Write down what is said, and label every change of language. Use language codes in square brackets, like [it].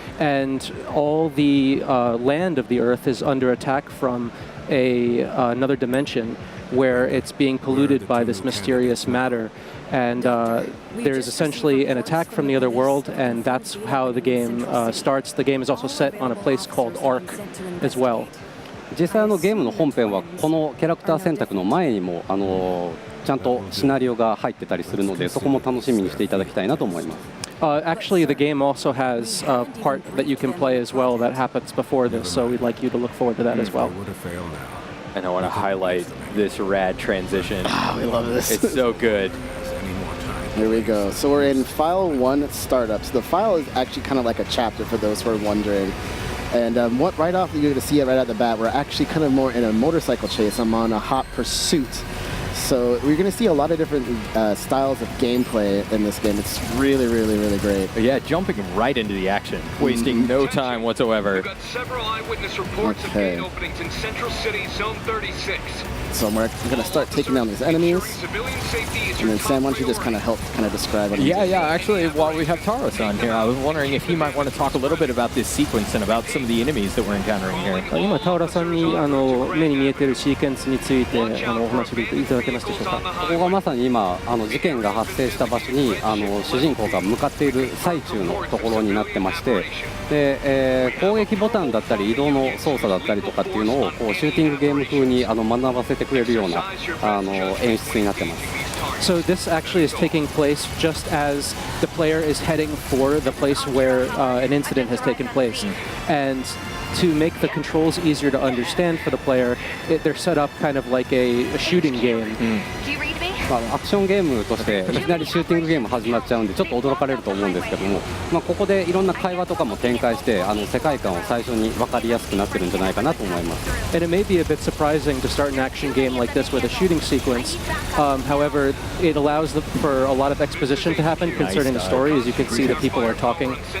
[en] And all the land of the Earth is under attack from another dimension where it's being polluted by this mysterious matter. And there's essentially an attack from the other world, and that's how the game starts. The game is also set on a place called Ark as well. [ja] 実際ゲームの本編はこのキャラクター選択の前にもちゃんとシナリオが入ってたりするので、そこも楽しみにしていただきたいなと思います。 [en] Actually, the game also has a part that you can play as well that happens before this, so we'd like you to look forward to that as well. And I want to highlight this rad transition. Oh, we love this. It's so good. Here we go. So we're in File 1 Startup. So the file is actually kind of like a chapter for those who are wondering. And right off, you're going to see it right at the bat. We're actually kind of more in a motorcycle chase. I'm on a hot pursuit. So we're going to see a lot of different styles of gameplay in this game. It's really, really, really great. Yeah, jumping right into the action, wasting no time whatsoever. We've got several eyewitness reports of gate openings in Central City, Zone 36. So we're going to start taking down these enemies. And then Sam, why don't you just kind of help describe it? Yeah, actually, while we have Tara-san here, I was wondering if he might want to talk a little bit about this sequence and about some of the enemies that we're encountering here. [ja] 今タウラさんに目に見えているシーケンスについてお話しいただけますでしょうか。ここがまさに今事件が発生した場所に主人公が向かっている最中のところになってまして、で、攻撃ボタンだったり移動の操作だったりとかっていうのをこうシューティングゲーム風に学ばせてくれるような演出になってます。 [en] So this actually is taking place just as the player is heading for the place where an incident has taken place. And to make the controls easier to understand for the player, they're set up kind of like a shooting game. [ja] アクションゲームとしていきなりシューティングゲーム始まっちゃうんでちょっと驚かれると思うんですけども、ここでいろんな会話とかも展開して世界観を最初に分かりやすくなってるんじゃないかなと思います。 [en] And it may be a bit surprising to start an action game like this with a shooting sequence. However, it allows for a lot of exposition to happen concerning the story. As you can see, the people are talking.